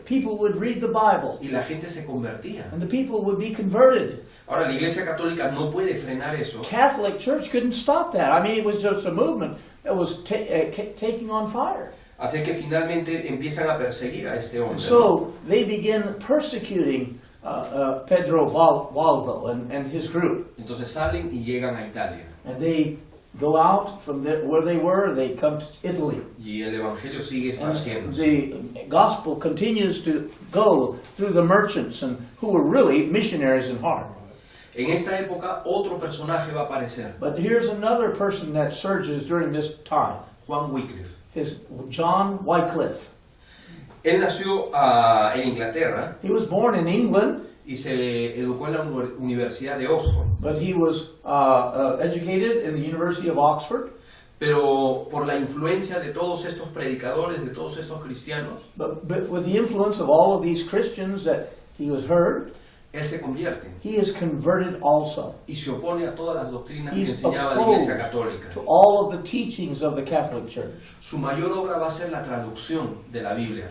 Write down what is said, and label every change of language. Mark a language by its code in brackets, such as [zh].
[en] People would read the Bible, [es] y la gente se convertía. [en] and the people would be converted. [es] Ahora, la Iglesia Católica no puede frenar eso, [en] Catholic Church couldn't stop that. I mean, it was just a movement that was taking on fire. [es] así que finalmente empiezan a perseguir a este hombre. ¿no? [en] So they begin persecuting Pedro Waldo and his group. [es] Entonces salen y llegan a Italia. [en] And they go out from where they were, they come to Italy. [es] Y el Evangelio sigue [en] And [es] esparciéndose. [en] the gospel continues to go through the merchants and who were really missionaries in heart. [es] En esta época otro personaje va a aparecer, [en] But here's another person that surges during this time. [es] Juan Wycliffe. [en] His John Wycliffe. [es] Él nació en Inglaterra [en] He was born in England, [es] y se educó en la Universidad de Oxford. [en] but he was educated in the University of Oxford. [es] Pero por la influencia de todos estos predicadores, de todos estos cristianos, [en] But with the influence of all of these Christians that he was heard, [es] él se convierte [en] he is converted also. [es] y se opone a todas las doctrinas que [en] He's [es] enseñaba la Iglesia [en] opposed [es] Católica. [en] to all of the teachings of the Catholic Church. [es] Su mayor obra va a ser la traducción de la Biblia al